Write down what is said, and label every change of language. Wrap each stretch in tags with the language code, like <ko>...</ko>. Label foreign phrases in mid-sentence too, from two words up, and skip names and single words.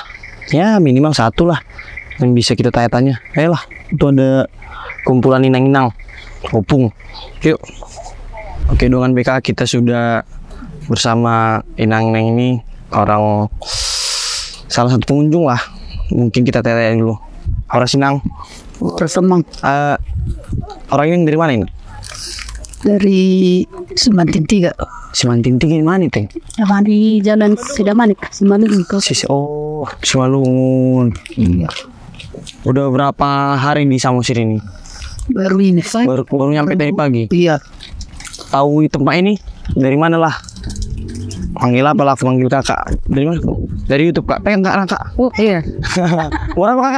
<id>Ya minimal satu lah yang bisa kita tanya-tanya. Ayolah, itu ada kumpulan inang-inang, opung. Yuk. Oke dengan BK, kita sudah bersama inang-inang ini, orang salah satu pengunjung lah. Mungkin kita tanya dulu. Orang Sinang. Tersemang. Orang ini dari mana ini? Dari Semantin 3. Semantin 3 mana teh? Di Jalan Sidamanik, Simalungun. Simalungun. Iya. Udah berapa hari di Samosir ini? Baru ini. Baru nyampe dari pagi. Iya. Tahu tempat ini dari mana lah? Panggil apa lah? Panggil kakak. Dari mana? Dari YouTube kak. Pengen kak? Oh iya. Berapa kakak?</id>